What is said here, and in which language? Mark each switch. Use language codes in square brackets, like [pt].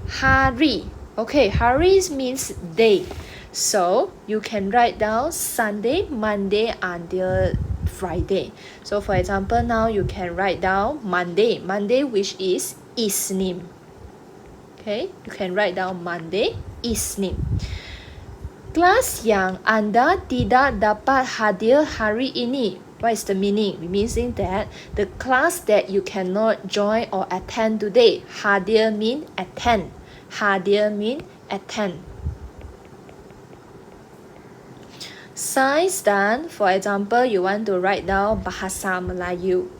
[en] Hari, okay, hari means day. So you can write down Sunday, Monday until Friday. So for example, now you can write down Monday which is Isnin. Okay, you can write down Monday, Isnin. [ms] Kelas yang anda tidak dapat hadir hari ini. [en] What is the meaning? It means that the class that you cannot join or attend today. Hadir mean attend. Hadir mean attend. Sains dan, for example, you want to write down Bahasa Melayu.